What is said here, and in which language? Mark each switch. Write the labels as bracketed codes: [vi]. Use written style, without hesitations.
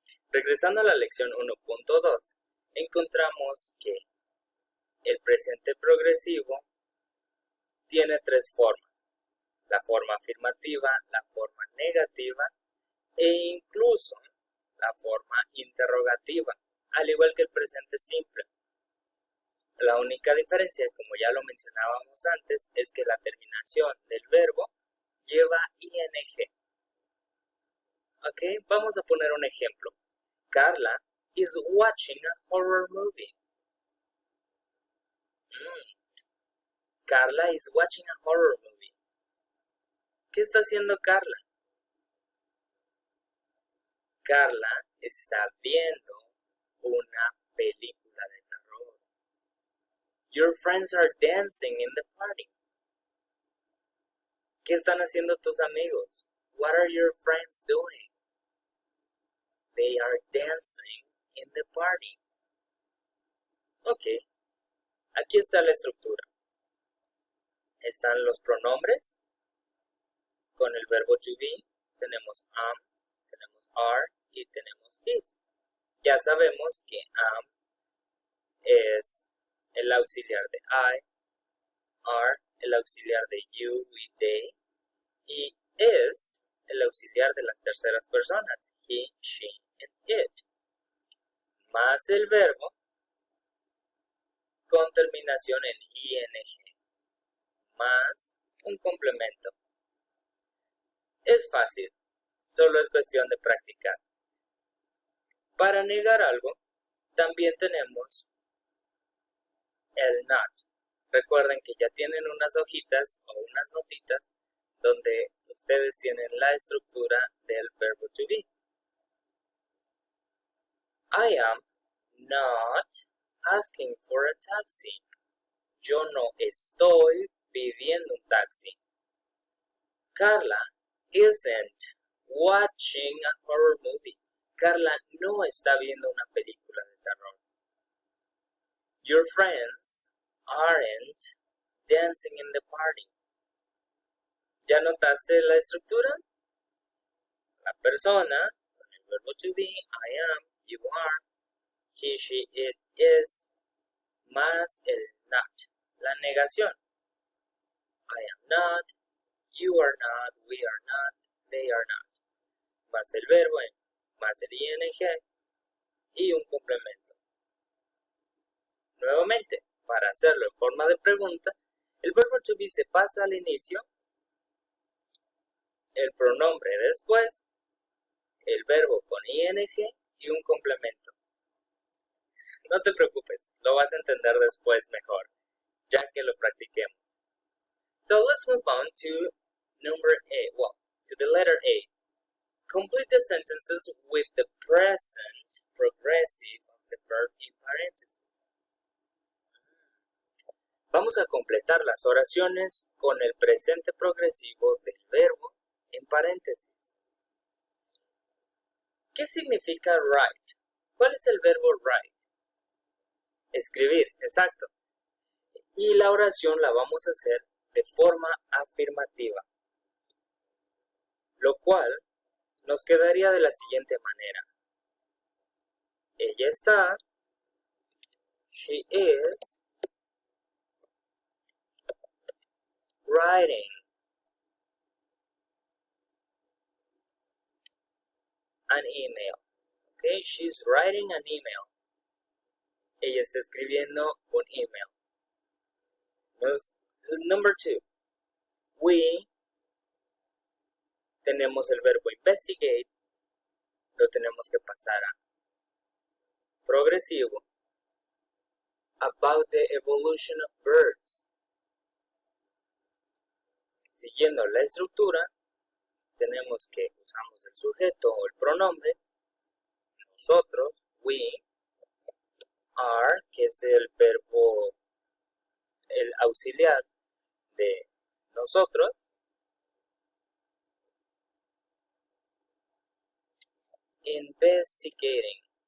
[es] Regresando a la lección 1.2, encontramos que el presente progresivo tiene tres formas: la forma afirmativa, la forma negativa e incluso la forma interrogativa, al igual que el presente simple. La única diferencia, como ya lo mencionábamos antes, es que la terminación del verbo lleva ing. Ok, vamos a poner un ejemplo. [en] Carla is watching a horror movie. Carla is watching a horror movie. [es] ¿Qué está haciendo Carla? Carla está viendo una película de terror. [en] Your friends are dancing in the party. [es] ¿Qué están haciendo tus amigos? [en] What are your friends doing? They are dancing in the party. [es] Ok, aquí está la estructura. Están los pronombres con el verbo to be. Tenemos am, tenemos are y tenemos is. Ya sabemos que am es el auxiliar de I, are el auxiliar de you, we, they, y is el auxiliar de las terceras personas, [en] he, she, and it, [es] más el verbo con terminación en ing, más un complemento. Es fácil, solo es cuestión de practicar. Para negar algo, también tenemos el not. Recuerden que ya tienen unas hojitas o unas notitas donde ustedes tienen la estructura del verbo to be. [en] I am not asking for a taxi. [es] Yo no estoy pidiendo un taxi. [en] Carla isn't watching a horror movie. [es] Carla no está viendo una película de terror. [en] Your friends aren't dancing in the party. [es] ¿Ya notaste la estructura? La persona, con el verbo to be, [en] I am, you are, he, she, it, is, [es] más el not. La negación. [en] I am not, you are not, we are not, they are not. [es] Más el verbo, más el ing y un complemento. Nuevamente, para hacerlo en forma de pregunta, el verbo to be se pasa al inicio, el pronombre después, el verbo con ing y un complemento. No te preocupes, lo vas a entender después mejor, ya que lo practiquemos. [en] So let's move on to to the letter A. Complete the sentences with the present progressive of the verb in parentheses. [es] Vamos a completar las oraciones con el presente progresivo del verbo en paréntesis. ¿Qué significa write? ¿Cuál es el verbo write? Escribir, exacto. Y la oración la vamos a hacer de forma afirmativa, lo cual nos quedaría de la siguiente manera. Ella está, [en] she is, writing an email. Okay, she's writing an email. [es] Ella está escribiendo un email. [en] Number 2. [es] We tenemos el verbo investigate, lo tenemos que pasar a progresivo. [en] About the evolution of birds. [es] Siguiendo la estructura, tenemos que usamos el sujeto o el pronombre, nosotros, we, are, que es el verbo, el auxiliar de nosotros, investigating.